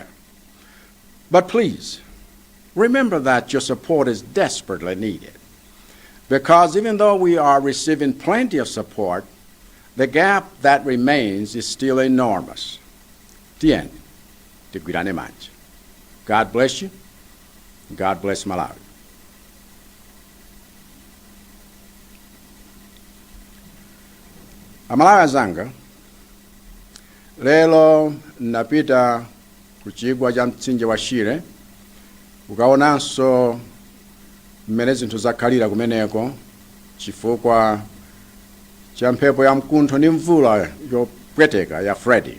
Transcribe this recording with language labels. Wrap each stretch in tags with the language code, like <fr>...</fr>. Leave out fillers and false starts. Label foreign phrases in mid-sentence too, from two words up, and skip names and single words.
<en>But please, remember that your support is desperately needed, because even though we are receiving plenty of support, the gap that remains is still enormous.</en> <ny>Tien, tigwirane manje.</ny> <en>God bless you. God bless Malawi.</en> <ny>Amalawi azanga, lelo napita kuchigwa cha mtsinje wa Shire, ukaonanso mmene zinthu zakhalira kumeneko chifukwa cha mphepo ya mkuntho ndi mvula yopweteka ya Freedy.</ny>